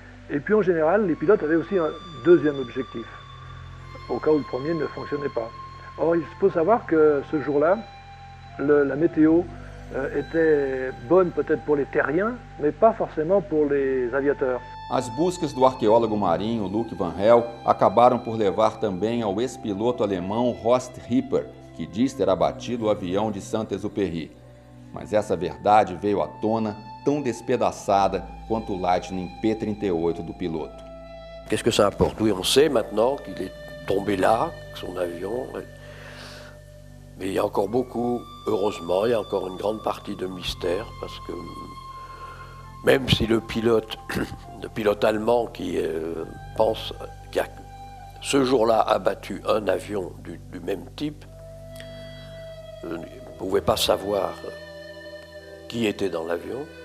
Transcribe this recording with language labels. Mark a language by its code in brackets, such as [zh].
[fr] Et puis, en général, les pilotes avaient aussi un 2e objectif, au cas où le premier ne fonctionnait pas. Or, il faut savoir que ce jour-là, la météo était bonne peut-être pour les terriens, mais pas forcément pour les aviateurs. [pt] As buscas do arqueólogo marinho Luc Van Hel acabaram por levar também ao ex-piloto alemão Horst Hipper, que diz ter abatido o avião de Saint-Exupéry. Mas essa verdade veio à tona tão despedaçada quanto o Lightning P-38 do piloto. [fr] Qu'est-ce que ça apporte? Oui, on sait maintenant qu'il est tombé là, son avion. Mais il y a encore beaucoup, heureusement, il y a encore une grande partie de mystère, parce que même si le pilote allemand qui pense qu'il a ce jour-là abattu un avion du même type, ne pouvait pas savoir qui était dans l'avion.